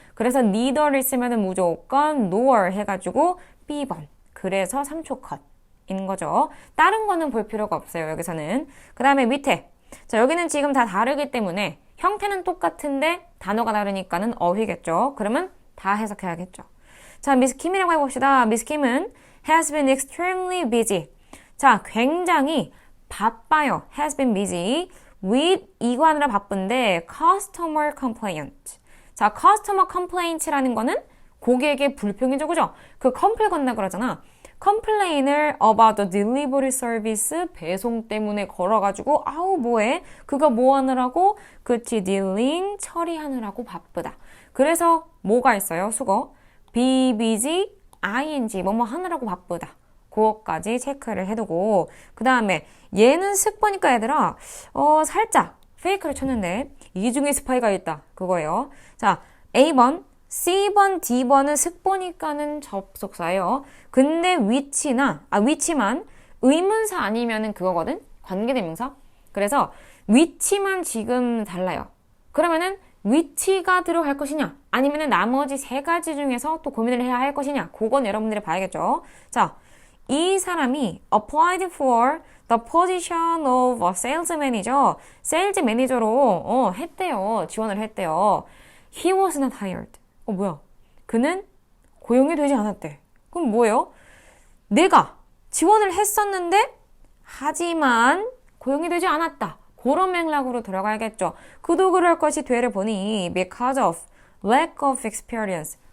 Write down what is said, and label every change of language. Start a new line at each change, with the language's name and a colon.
Korean: 그래서 neither를 쓰면 무조건 nor 해가지고 B번. 그래서 3초 컷인 거죠. 다른 거는 볼 필요가 없어요. 여기서는. 그 다음에 밑에. 자, 여기는 지금 다 다르기 때문에 형태는 똑같은데 단어가 다르니까는 어휘겠죠. 그러면 다 해석해야겠죠. 자, 미스 킴이라고 해봅시다.
English: 미스 킴은 has been extremely busy.
Korean: 자, 굉장히 바빠요.
English: has been busy with
Korean: 이거 하느라 바쁜데
English: customer complaint.
Korean: 자, customer complaint라는 거는 고객의 불평이죠. 그죠? 그 컴플 건다 그러잖아. 컴플레인을
English: about the delivery service
Korean: 배송 때문에 걸어가지고 아우 뭐해? 그거 뭐 하느라고? 그치, dealing 처리하느라고 바쁘다. 그래서 뭐가 있어요? 수거. be busy, ing 뭐뭐 하느라고 바쁘다. 그것까지 체크를 해두고 그 다음에 얘는 슥 보니까 얘들아 살짝 페이크를 쳤는데 이 중에 스파이가 있다. 그거예요. 자, A번 C번, D번은 슥 보니까는 접속사예요. 근데 위치만 의문사 아니면은 그거거든? 관계대명사. 그래서 위치만 지금 달라요. 그러면은 위치가 들어갈 것이냐? 아니면은 나머지 세 가지 중에서 또 고민을 해야 할 것이냐? 그건 여러분들이 봐야겠죠. 자, 이 사람이
English: applied for the position of a sales manager.
Korean: 세일즈 매니저로 했대요. 지원을 했대요.
English: He was not hired.
Korean: 뭐야? 그는 고용이 되지 않았대. 그럼 뭐예요? 내가 지원을 했었는데 하지만 고용이 되지 않았다. 그런 맥락으로 들어가야겠죠. 그도 그럴 것이 되를 보니
English: because of lack of experience.